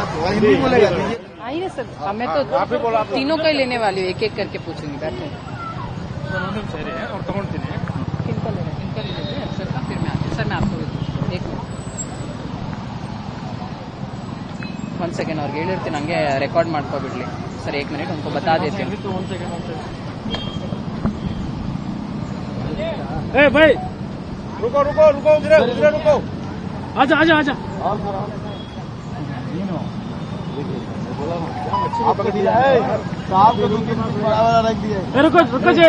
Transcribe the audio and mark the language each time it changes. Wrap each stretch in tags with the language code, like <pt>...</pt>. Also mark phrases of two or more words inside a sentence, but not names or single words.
<hi>हिंदी बोलेगा. आइए सर, मैं तो तीनों का ही लेने वाली हूँ, एक एक करके पूछूंगी. बैठे</hi> <kn>और तಗೊಂಡ್ತೀನಿ.</kn> <hi>किनका लेना है? इनका ले लेते हैं सर का, फिर मैं आती हूँ. सर मैं आपको एक मिनट 1 सेकेंड</hi> <kn>ಅವ್ರಿಗೆ ಹೇಳಿರ್ತೀನಿ, ಹಂಗೆ ರೆಕಾರ್ಡ್ ಮಾಡ್ಕೊಬಿಡ್ಲಿ ಸರ್.</kn> <hi>1 मिनट उनको बता देते हैं. ए भाई रुको रुको रुको, उधर रुको. आजा आजा आजा. रुको रुको जी.</hi>